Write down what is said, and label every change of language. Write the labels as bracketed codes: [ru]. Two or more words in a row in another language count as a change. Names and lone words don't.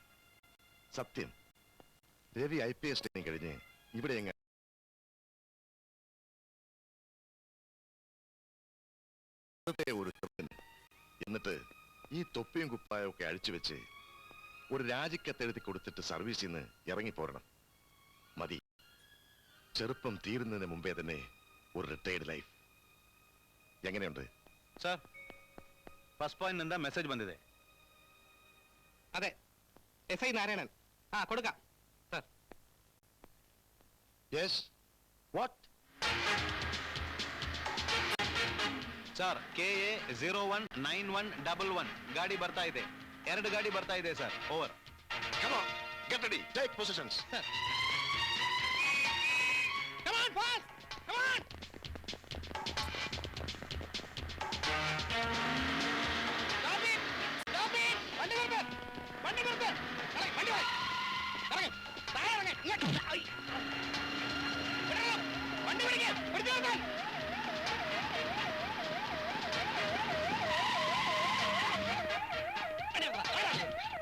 [ml] സത്യം, രവി IPS ട്രെയിനിങ് കഴിഞ്ഞ് ഇവിടെ ഒരു ചെറുക്കന് എന്നിട്ട് ഈ തൊപ്പിയും കുപ്പായും ഒക്കെ അഴിച്ചു വെച്ച് ഒരു രാജിക്കത്തെഴുതി കൊടുത്തിട്ട് സർവീസിൽ നിന്ന് ഇറങ്ങിപ്പോരണം. മതി, ചെറുപ്പം തീരുന്നതിന് മുമ്പേ തന്നെ ഒരു [en] retired life. [ml] എങ്ങനെയുണ്ട് [kn] ಸರ್ [en] first point [kn] ನಿಂದ ಮೆಸೇಜ್ ಬಂದಿದೆ. [ml] അതെ, SI നാരായണൻ. കൊടുക്കാം സാർ. [en] Yes, what? [kn] ಸರ್ KA 019111 ಗಾಡಿ ಬರ್ತಾ ಇದೆ. 2 ಗಾಡಿ ಬರ್ತಾ ಇದೆ ಸರ್. ಓವರ್. [en] Come on, get ready, take positions. Come on, fast! Come on! Stop it! Stop it! [ml] വണ്ടി നിർത്ത്! വണ്ടി നിർത്ത്! വണ്ടി വാ! ഇറങ്ങ്! താഴെ ഇറങ്ങ്! ഇങ്ങോട്ട്! ഐ! വിടണം! വണ്ടി പിടിക്ക്! പിടിച്ചു നിർത്താൻ! വണ്ടി നിർത്തണം! താഴെ ഇറങ്ങ്!